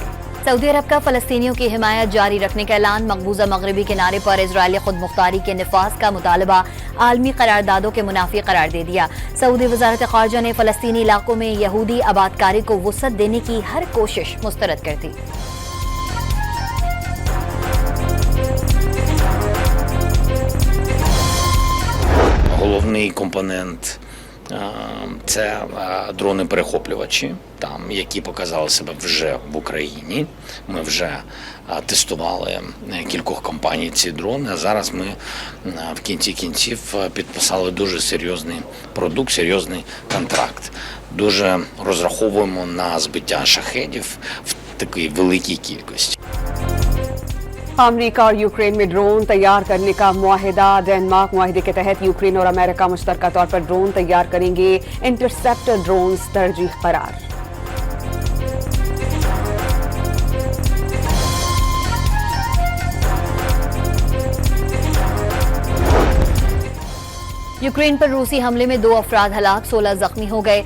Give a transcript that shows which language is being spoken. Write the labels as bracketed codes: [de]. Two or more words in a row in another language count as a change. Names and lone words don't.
[ur] سعودی عرب کا فلسطینیوں کی حمایت جاری رکھنے کا اعلان. مقبوضہ مغربی کنارے پر اسرائیلی خود مختاری کے نفاذ کا مطالبہ عالمی قراردادوں کے منافی قرار دے دیا. سعودی وزارت خارجہ نے فلسطینی علاقوں میں یہودی آبادکاری کو وسعت دینے کی ہر کوشش مسترد کر دی. [uk] Головний компонент це дрони-перехоплювачі, які показали себе вже в Україні. Ми вже тестували кількох компаній ці дрони, а зараз ми в кінці кінців підписали дуже серйозний продукт, серйозний контракт. Дуже розраховуємо на збиття шахедів в такій великій кількості. [ur] امریکہ اور یوکرین میں ڈرون تیار کرنے کا معاہدہ. ڈنمارک معاہدے کے تحت یوکرین اور امریکہ مشترکہ طور پر ڈرون تیار کریں گے. [en] interceptor drones [ur] ترجیح قرار. یوکرین پر روسی حملے میں 2 افراد ہلاک، 16 زخمی ہو گئے.